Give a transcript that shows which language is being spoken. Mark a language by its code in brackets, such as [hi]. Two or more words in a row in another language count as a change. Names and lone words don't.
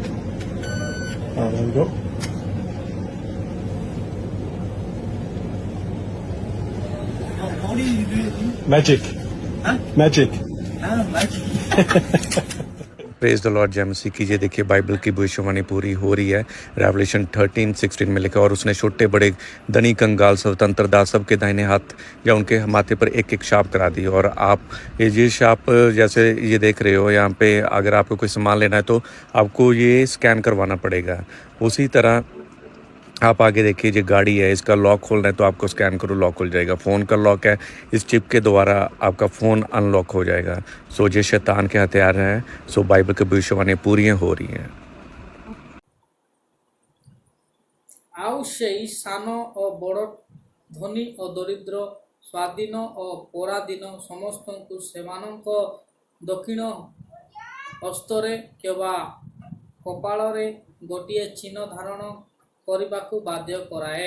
[en] There we go. What do you do? Magic. Huh? Magic. Magic. Praise the Lord [hi] जय मसीह की। ये देखिए बाइबल की भविष्यवाणी पूरी हो रही है। रेवलेशन 13:16 में लिखा, और उसने छोटे बड़े धनी कंगाल स्वतंत्र दास सबके दाहिने हाथ या उनके माथे पर एक एक शाप करा दी। और आप ये शाप जैसे ये देख रहे हो यहाँ पे, अगर आपको कोई सामान लेना है तो आपको ये स्कैन करवाना पड़ेगा। उसी तरह आप आगे देखिए, जो गाड़ी है इसका लॉक खोलना है तो आपको स्कैन करो, लॉक खुल जाएगा। फ़ोन का लॉक है, इस चिप के द्वारा आपका फ़ोन अनलॉक हो जाएगा। सो ये शैतान के हथियार हैं। सो बाइबल की भविष्यवाणी पूरी हो रही हैं। [or] ଆଉ ସେଇ ସାନ ଓ ବଡ଼ ଧନୀ ଓ ଦରିଦ୍ର ସ୍ୱାଧୀନ ଓ ପରାଧୀନ ସମସ୍ତଙ୍କୁ ସେମାନଙ୍କ ଦକ୍ଷିଣ ହସ୍ତରେ କିମ୍ବା କପାଳରେ ଗୋଟିଏ ଚିହ୍ନ ଧାରଣ କରିବାକୁ ବାଧ୍ୟ କରାଏ।